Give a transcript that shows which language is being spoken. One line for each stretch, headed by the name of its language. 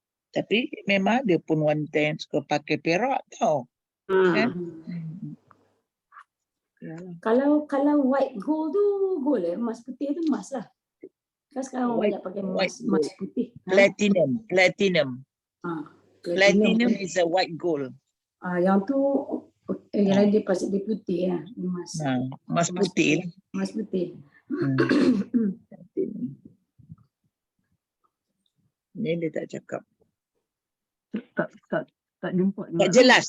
Malay: Tapi memang ada pun wanita yang suka pakai perak tau. Kan? Yalah. Kalau white gold tu gold emas putih tu emas lah. Kan sekarang orang banyak pakai
English: white
Malay: emas putih. Platinum.
English: Platinum is a white gold.
Malay: Yang tu yang lain dia pasal dia putih lah, emas. Emas putih. Emas putih. Ni dia tak cakap. Tak jumpa. Tak jelas.